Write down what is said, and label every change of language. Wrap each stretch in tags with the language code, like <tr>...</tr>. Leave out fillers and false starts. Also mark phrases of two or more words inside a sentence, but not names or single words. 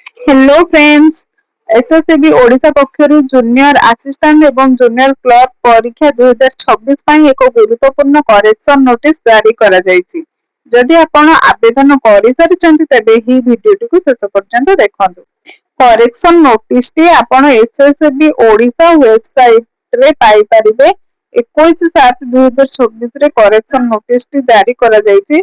<en>Hello friends,</en> <or>ଏସଏସସିବି ଓଡ଼ିଶା ପକ୍ଷରୁ</or> <en>Junior Assistant</en> <or>ଏବଂ</or> <en>Junior Clerk</en> <or>ପରୀକ୍ଷା 2026 ପାଇଁ ଏକ ଗୁରୁତ୍ୱପୂର୍ଣ୍ଣ</or> <en>correction notice</en> <or>ଜାରି କରାଯାଇଛି। ଯଦି ଆପଣ ଆବେଦନ କରିସାରିଛନ୍ତି ତେବେ ଏହି ଭିଡିଓଟିକୁ ଶେଷ ପର୍ଯ୍ୟନ୍ତ ଦେଖନ୍ତୁ।</or> <en>correction noticeଟି</en> <or>ଆପଣ ଏସଏସସିବି ଓଡିଶା ୱେବସାଇଟରେ ପାଇପାରିବେ। 21/7/2026ରେ</or> <en>correction noticeଟି</en> <or>ଜାରି କରାଯାଇଛି।</or>